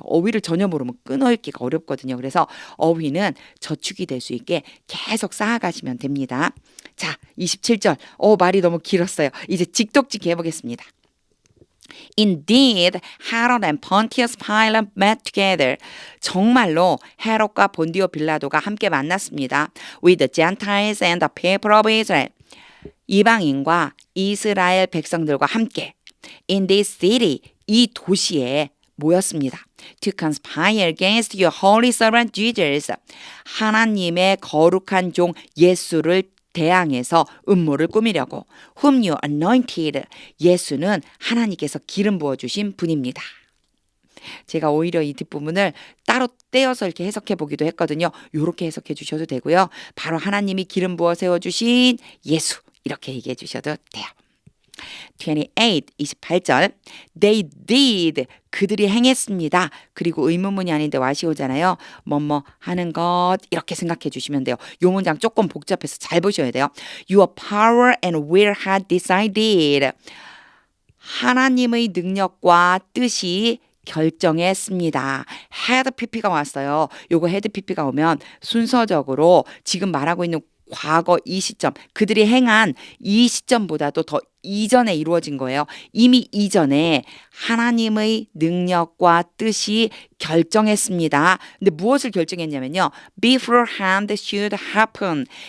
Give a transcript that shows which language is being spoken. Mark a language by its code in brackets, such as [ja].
[ko] 어휘를 전혀 모르면 끊어 읽기가 어렵거든요. 그래서 어휘는 저축이 될 수 있게 계속 쌓아가시면 됩니다. 자, 27절. 말이 너무 길었어요. 이제 직독직해 해보겠습니다. [en] Indeed, Herod and Pontius Pilate met together. [ko] 정말로 헤롯과 본디오 빌라도가 함께 만났습니다. [en] With the Gentiles and the people of Israel. [ko] 이방인과 이스라엘 백성들과 함께 [en] in this city, [ko] 이 도시에 모였습니다. [en] To conspire against your holy servant Jesus. [ko] 하나님의 거룩한 종 예수를 대항해서 음모를 꾸미려고. [en] Whom you anointed. [ko] 예수는 하나님께서 기름 부어주신 분입니다. 제가 오히려 이 뒷부분을 따로 떼어서 이렇게 해석해 보기도 했거든요. 이렇게 해석해 주셔도 되고요. 바로 하나님이 기름 부어 세워주신 예수 이렇게 얘기해 주셔도 돼요. 28절. [en] They did. [ko] 그들이 행했습니다. 그리고 의문문이 아닌데 와시 오잖아요. 뭐뭐 하는 것 이렇게 생각해 주시면 돼요. 이 문장 조금 복잡해서 잘 보셔야 돼요. [en] Your power and will had decided. [ko] 하나님의 능력과 뜻이 결정했습니다. 헤드 PP가 왔어요. 요거 헤드 PP가 오면 순서적으로 지금 말하고 있는 과거 이 시점, 그들이 행한 이 시점보다도 더 이전에 이루어진 거예요. 이미 이전에 하나님의 능력과 뜻이 결정했습니다. 근데 무엇을 결정했냐면요. [en] beforehand should happen.